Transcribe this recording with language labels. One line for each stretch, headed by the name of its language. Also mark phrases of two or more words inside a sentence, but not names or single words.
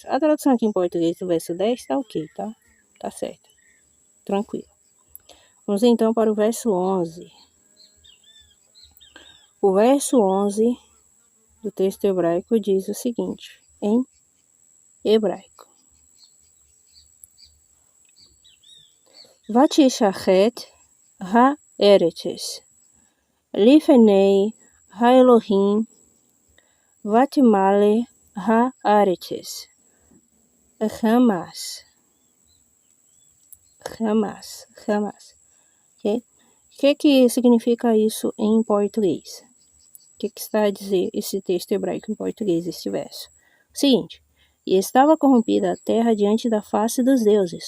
Portuguese: A tradução aqui em português do verso 10 tá ok, tá? Tá certo, tranquilo. Vamos então para o verso 11. O verso 11 do texto hebraico diz o seguinte, em hebraico.
Hebrew: ותשחת הארץ לפני האלהים ותמלא הארץ, Hamas.
Portuguese: Ok? O que significa isso em português? O que está a dizer esse texto hebraico em português, este verso? Seguinte, e estava corrompida a terra diante da face dos deuses.